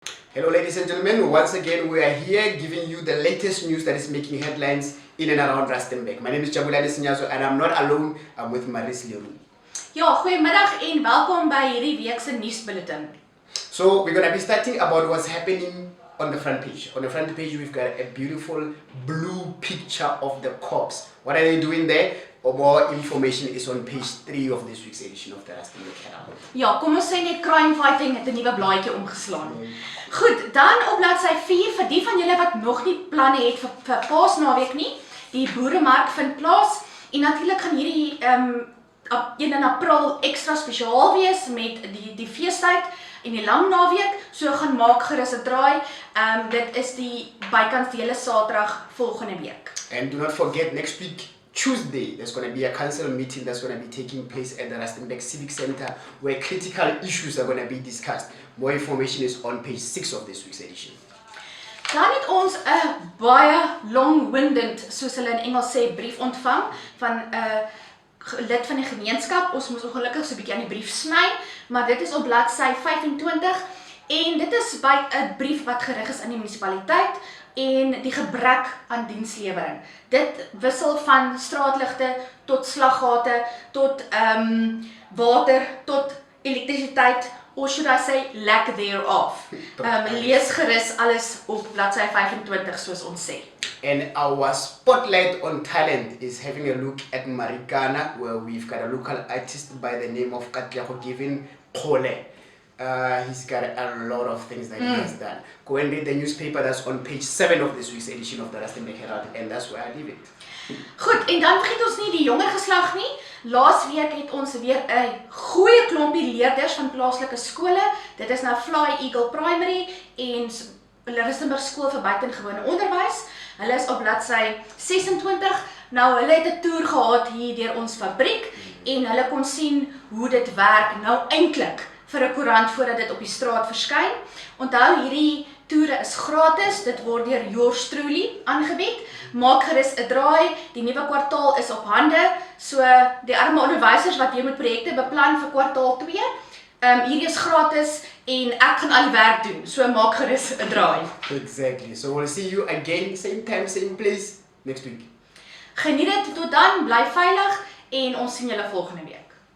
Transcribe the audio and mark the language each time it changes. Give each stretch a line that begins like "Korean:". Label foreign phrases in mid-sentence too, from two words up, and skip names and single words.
English: Hello ladies and gentlemen, once again we are here giving you the latest news that is making headlines in and around Rustenburg. My name is Jabulani Sinyazo and I'm not alone, I'm with Maris Leroux.
Afrikaans: Ja, goeiemiddag en welkom by hierdie week se nuusbulletin.
English: So we're going to be starting about what's happening on the front page. On the front page we've got a beautiful blue picture of the cops. What are they doing there? More information is on page 3 of this week's edition of the Rustenburg Herald.
Afrikaans: Ja, kom ons sê net
English: crime fighting
Afrikaans: het 'n nuwe blaadjie omgeslaan. Goed, dan op bladsy 4 vir die van julle wat nog nie planne het vir Paasnaweek nie. Die boeremark vind plaas en natuurlik gaan hierdie 1 in April ekstra spesiaal wees met die feestyd en die lang naweek. So gaan maak gerus 'n draai. Dit is die bykans die hele Saterdag volgende week.
English: And do not forget, next week Tuesday, there's going to be a council meeting that's going to be taking place at the Rustenburg Civic Center where critical issues are going to be discussed. More information is on page 6 of this week's edition.
Afrikaans: Dan het ons 'n baie long-winded, soos hulle in Engels sê, brief ontvang van 'n lid van die gemeenskap. Ons moes ongelukkig so 'n bietjie aan die brief sny, maar dit is op bladsy 25 en dit is by 'n brief wat gerig is aan die munisipaliteit en die gebrek aan dienslewering. Dit wissel van straatligte tot slaggate tot water tot elektrisiteit,
English: or should I say lack thereof.
Afrikaans: Lees gerus alles op bladsy 25 soos ons sê.
English: And our spotlight on talent is having a look at Marikana, where we've got a local artist by the name of Katlego Giving Kole. He's got a lot of things that he has done. Go and read the newspaper that's on page 7 of this week's edition of the Rustenburg Herald, and that's where I leave it.
Afrikaans: Goed, en dan vergeet ons nie die jonger geslag nie. Laasweek het ons weer 'n goeie klompie leerders van plaaslike skole. Dit is nou Fly Eagle Primary en Rustenburg Skool vir Buitengewone Onderwys. Hulle is op bladsy 26. Nou hulle het 'n toer gehad hier deur ons fabriek en hulle kon sien hoe dit werk nou eintlik vir 'n koerant voordat dit op die straat verskyn. Onthou, hierdie toere is gratis. Dit word deur
English: yours truly
Afrikaans: aangebied. Maak gerus 'n draai. Die nuwe kwartaal is op hande. So die arme onderwysers wat hier met projekte beplan vir kwartaal 2, hierdie is gratis en ek gaan al die werk doen. So maak gerus 'n draai.
English: Exactly. So we'll see you again, same time, same place, next week.
Afrikaans: Geniet dit tot dan, bly veilig en ons sien julle volgende week.